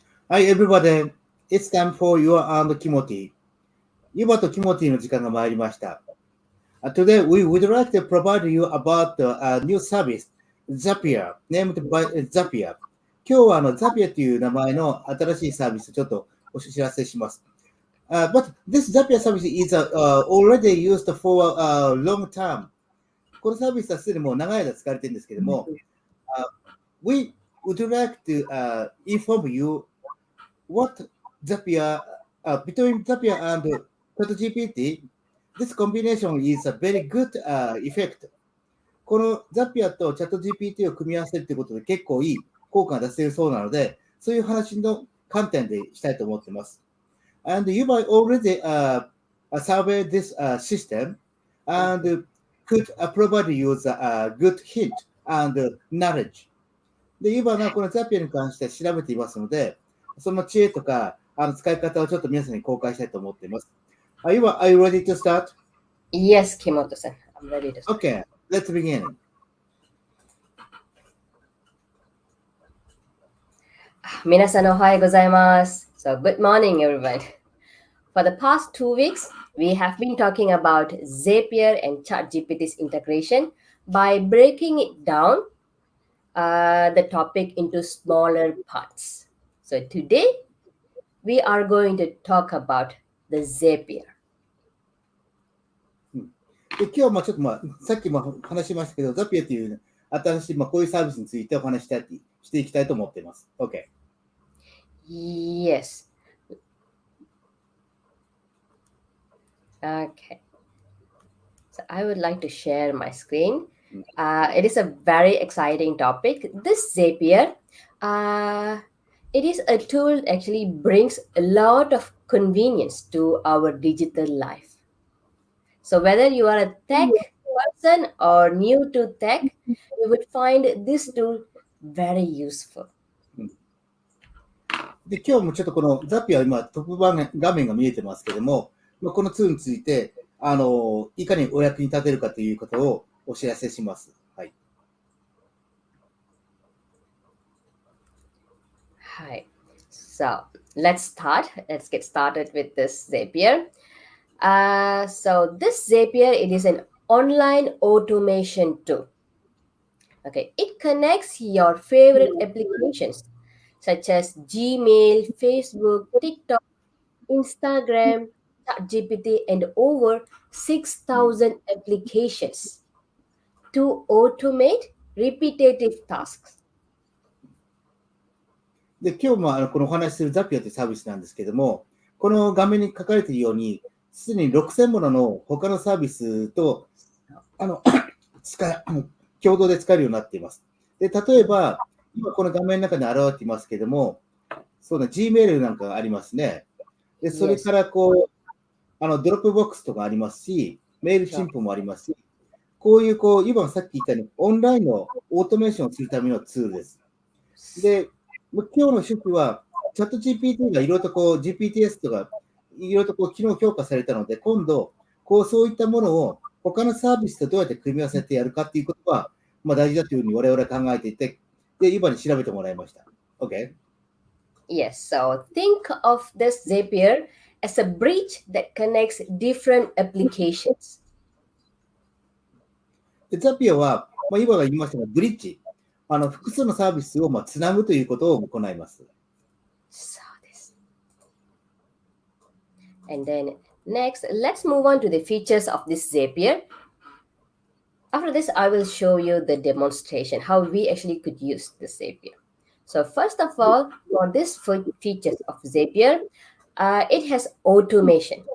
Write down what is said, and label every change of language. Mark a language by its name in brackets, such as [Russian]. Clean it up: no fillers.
[English] Hi everybody, it's time for you and Timothy. [Japanese] ユバとティモティの時間が参りました。 [English] Today we would like to provide you about a new service, Zapier, named by Zapier. [Japanese] 今日はZapier という名前の新しいサービスをちょっとお知らせします。 [English] But this Zapier service is already used for a long time. [Japanese] このサービスはすでにもう長い間使われているんですけども、 [English] we would like to inform you what Zapier, between Zapier and ChatGPT, this combination is a very good effect. [Japanese] この Zapier と ChatGPT を組み合わせるということで結構いい効果が出せるそうなので、そういう話の観点でしたいと思っています。 [English] And you might already survey this system and could provide you a good hint and knowledge. [Japanese] で、ユーバーがこの Zapier に関して調べていますので、その知恵とか使い方をちょっと皆さんに公開したいと思っています。 [English] Are you ready to start? Yes, Kimoto-san. I'm ready to start. Okay, let's begin. [Japanese] 皆さんおはようございます。 [English] So, good morning, everyone. For the past 2 weeks, we have been talking about Zapier and ChatGPT's integration by breaking it down, the topic into smaller parts. So, today, we are going to talk about the Zapier. [Japanese] で今日はちょっとさっきも話しましたけど、Zapier という新しいこういうサービスについてお話していきたいと思っています。 [English] OK。 Yes. Okay. So I would like to share my screen. It is a very exciting topic. This Zapier, it is a tool that actually brings a lot of convenience to our digital life. So whether you are a tech person or new to tech, you would find this tool very useful. [Japanese] で今日もちょっとこの Zapier 今トップ画面が見えてますけども、このツールについていかにお役に立てるかということをお知らせします。はい。 [English] Hi. So let's get started with this Zapier. So this Zapier, it is an online automation tool. Okay, it connects your favorite applications such as Gmail, Facebook, TikTok, Instagram, ChatGPT, and over 6,000 applications to automate repetitive tasks. [Japanese] で今日もこのお話しする Zapier というサービスなんですけども、この画面に書かれているように、すでに6000ものの他のサービスと共同で使えるようになっています。で例えば、今この画面の中に現れていますけども、そうだ、Gmail なんかがありますね。でそれからドロップボックスとかありますし、メールチンプもありますし、こういう今さっき言ったようにオンラインのオートメーションをするためのツールです。で、今日の趣旨は、チャット GPT がいろいろとGPTs とか、いろいろと機能強化されたので、今度、そういったものを他のサービスとどうやって組み合わせてやるかっていうことは、大事だというふうに我々は考えていて、で、今に調べてもらいました。 [English] OK? Yes, so think of this Zapier as a bridge that connects different applications. [Japanese] で、Zapier は、今が言いましたが、ブリッジ。複数のサービスをつなぐということを行います。 [English] So this. And then next, let's move on to the features of this Zapier. After this, I will show you the demonstration, how we actually could use the Zapier. So first of all, for this features of Zapier, it has automation.